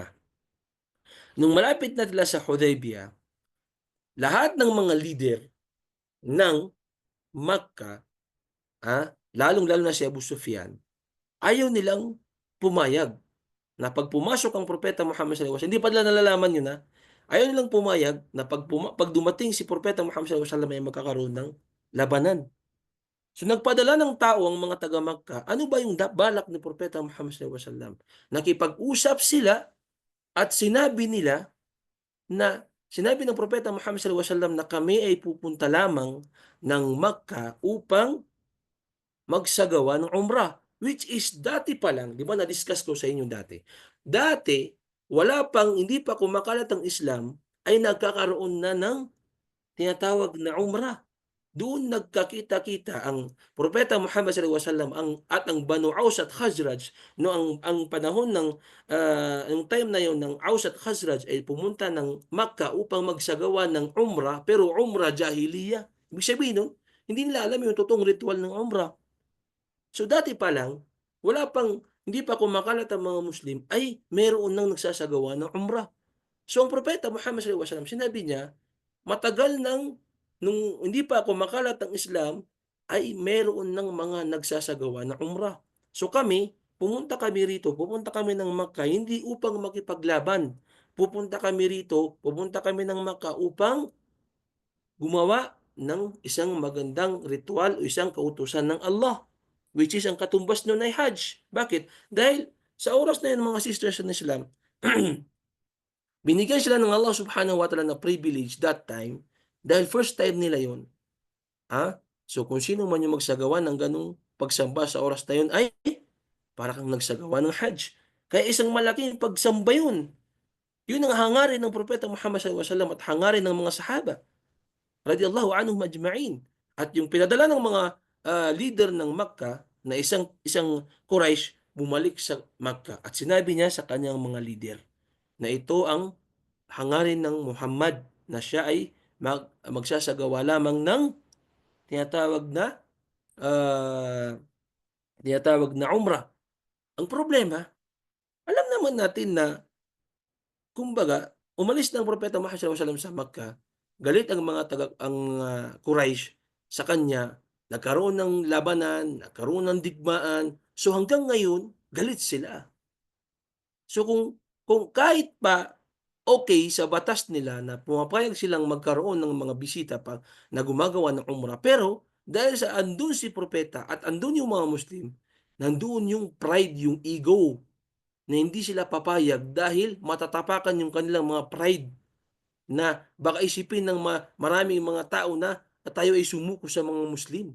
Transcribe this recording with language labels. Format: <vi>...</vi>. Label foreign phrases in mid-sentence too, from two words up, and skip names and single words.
<tl>Nung malapit na sila sa Hudaybiyah, lahat ng mga leader ng Makkah, lalong-lalo na si Abu Sufyan, ayaw nilang pumayag na pag pumasok ang propeta Muhammad</tl> <ar>صلى الله عليه وسلم,</ar> <tl>hindi pa nila nalalaman yun, ayaw nilang pumayag na pag dumating si propeta Muhammad</tl> <ar>صلى الله عليه وسلم</ar> <tl>ay magkakaroon ng labanan. So nagpadala ng tao ang mga taga Makkah, ano ba yung balak ni propeta Muhammad</tl> <ar>صلى الله عليه وسلم?</ar> <tl>Nakipag-usap sila at sinabi ng propeta Muhammad</tl> <ar>صلى الله عليه وسلم</ar> <tl>na kami ay pupunta lamang ng Makkah upang magsagawa ng umrah.</tl> <en>Which is</en> <tl>dati pa lang, di ba na-discuss ko sa inyo dati. Dati, hindi pa kumakalat ang Islam, ay nagkakaroon na ng tinatawag na umrah. Doon nagkakita-kita ang propeta Muhammad</tl> <ar>صلى الله عليه وسلم</ar> <tl>at ang Banu Aus at Khazraj no ang panahon ng yung time na yon ng Aus at Khazraj ay pumunta ng Makkah upang magsagawa ng umrah pero umrah jahiliya. Ibig sabihin nun, hindi nila alam yung totoong ritual ng umrah. So dati pa lang, hindi pa kumakalat ang mga Muslim, ay meron nang nagsasagawa ng umrah. So ang propeta Muhammad</tl> <ar>صلى الله عليه وسلم,</ar> <tl>sinabi niya, matagal nung hindi pa kumakalat ang Islam, ay meron ng mga nagsasagawa ng umrah. So pupunta kami ng Makkah, hindi upang makipaglaban. Pupunta kami ng Makkah upang gumawa ng isang magandang ritual o isang kautusan ng Allah,</tl> <en>which is</en> <tl>ang katumbas nun ay Hajj. Bakit? Dahil sa oras na yun, mga sisters ng Islam, binigyan sila ng Allah</tl> <ar>سبحانه وتعالى</ar> <tl>na</tl> <en>privilege that time</en> <tl>dahil</tl> <en>first time</en> <tl>nila yun. So kung sino man yung magsagawa ng ganung pagsamba sa oras na yun ay para kang nagsagawa ng Hajj. Kaya isang malaking pagsamba yun. Yun ang hangarin ng propeta Muhammad</tl> <ar>صلى الله عليه وسلم</ar> <tl>at hangarin ng mga sahaba</tl> <ar>رضي الله عنهم أجمعين.</ar> <tl>At yung pinadala ng mga leader ng Makkah na isang Quraysh bumalik sa Makkah at sinabi niya sa kanyang mga leader na ito ang hangarin ng Muhammad na siya ay magsasagawa lamang ng tinatawag na uh, tinatawag na umrah. Ang problema, alam naman natin na kumbaga umalis ng propeta Muhammad</tl> <ar>صلى الله عليه وسلم</ar> <tl>sa Makkah, galit ang mga Quraysh sa kanya, nagkaroon ng labanan, nagkaroon ng digmaan. So hanggang ngayon, galit sila. So kung kahit pa okay sa batas nila na pumapayag silang magkaroon ng mga bisita pa na gumagawa ng umrah, pero dahil sa andun si propeta at andun yung mga Muslim, nandoon yung pride, yung ego, na hindi sila papayag dahil matatapakan yung kanilang mga pride na baka isipin ng maraming mga tao na tayo ay sumuko sa mga Muslim.</tl>